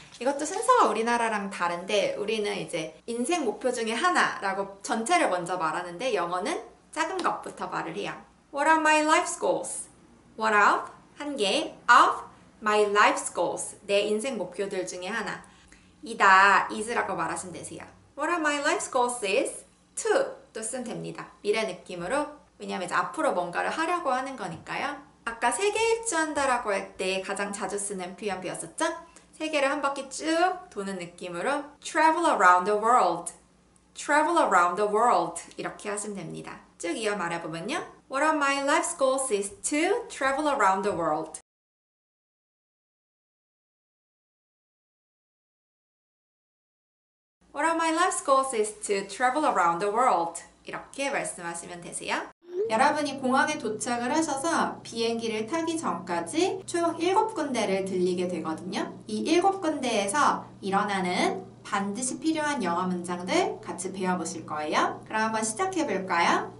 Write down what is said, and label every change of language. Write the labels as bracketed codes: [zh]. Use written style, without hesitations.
[ko] 이것도 순서가 우리나라랑 다른데 우리는 이제 인생 목표 중에 하나라고 전체를 먼저 말하는데 영어는 작은 것부터 말을 해요. [en] What are my life's goals? One of, [ko] 한 개, [en] of my life's goals, [ko] 내 인생 목표들 중에 하나. 이다, is라고 말하시면 되세요. [en] What are my life's goals is to [ko] 또 쓰면 됩니다. 미래 느낌으로. 왜냐면 이제 앞으로 뭔가를 하려고 하는 거니까요. 아까 세계 일주한다라고 할 때 가장 자주 쓰는 표현 배웠었죠? 세계를 한 바퀴 쭉 도는 느낌으로 [en] travel around the world, [ko] travel around the world 이렇게 하시면 됩니다. 쭉 이어 말해보면요. [en] What are my life's goals is to travel around the world. What are my life's goals is to travel around the world. [ko] 이렇게 말씀하시면 되세요. 여러분이 공항에 도착을 하셔서 비행기를 타기 전까지 총 7군데를 들리게 되거든요. 이 7군데에서 일어나는 반드시 필요한 영어 문장들 같이 배워보실 거예요. 그럼 한번 시작해볼까요?